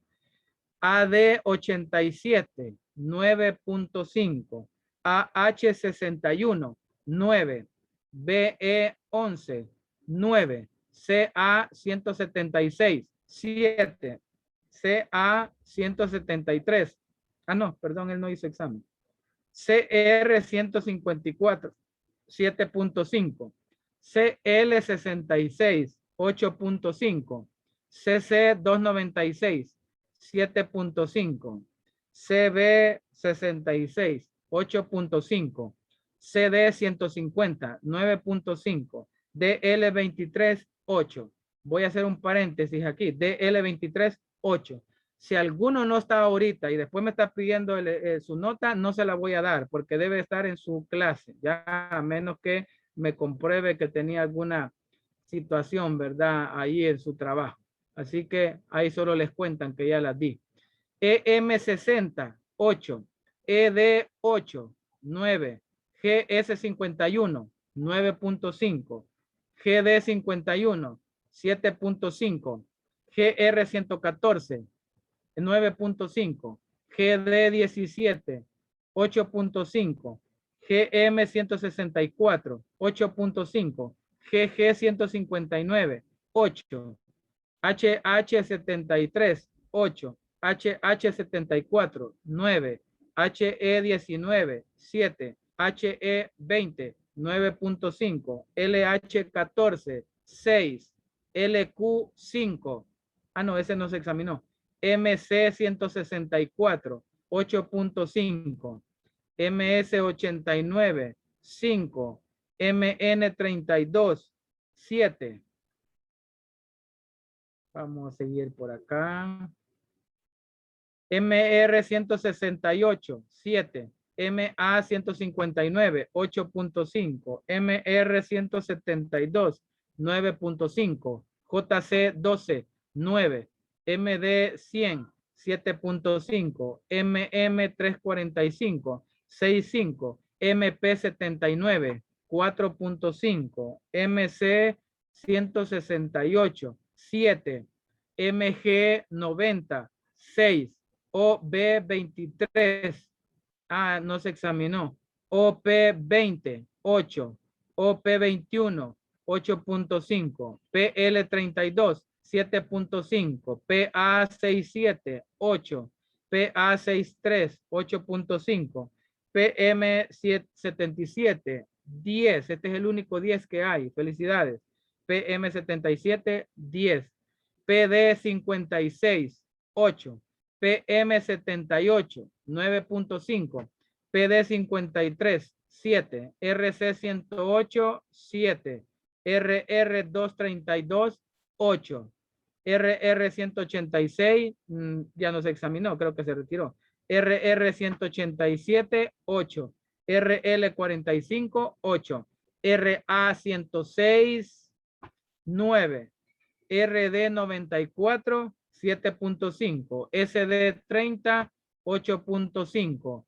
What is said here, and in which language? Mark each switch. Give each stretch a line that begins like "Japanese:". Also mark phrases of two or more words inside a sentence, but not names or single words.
Spanish: AD 87, 9.5. AH 61, 9. BE 11, 9. CA 176, 7. CA 173. No, perdón, él no hizo examen. CR 154, 7.5. CL 66, 8.5. CC 296, 7.5. CB 66, 8.5. CD 150, 9.5. DL 23, 8. Voy a hacer un paréntesis aquí. DL 23, 8. Si alguno no está ahorita y después me está pidiendo su nota, no se la voy a dar porque debe estar en su clase, ya a menos que me compruebe que tenía alguna situación, ¿verdad? Ahí en su trabajo. Así que ahí solo les cuentan que ya las di. EM60, 8. ED 8, 9. GS 51, 9.5. GD 51, 7.5. GR 114, 9.5. GD 17, 8.5. GM 164, 8.5. GG 159, 8. HH 73, 8. HH 74, 9. HE 19, 7. HE 20, 9.5. LH 14, 6. LQ 5. No, ese no se examinó. MC 164, 8.5. MS 89, 5. MN 32, 7. Vamos a seguir por acá. MR 168, 7. MA 159, 8.5. MR 172, 9.5. JC 12, 9. MD 100, 7.5. MM 345, 6.5. MP 79, 4.5. MC 168, 7. MG 90, 6. OB 23. No se examinó. OP 20, 8. OP 21, 8.5. PL 32, 7.5. PA 67, 8. PA 63, 8.5. PM 77, 10. Este es el único 10 que hay. Felicidades. PM77, 10. PD56, 8. PM78, 9.5. PD53, 7. RC108, 7. RR232, 8. RR186, ya no se examinó, creo que se retiró. RR187, 8. RL45, 8. RA106, 9. RD94, 7.5. SD30, 8.5.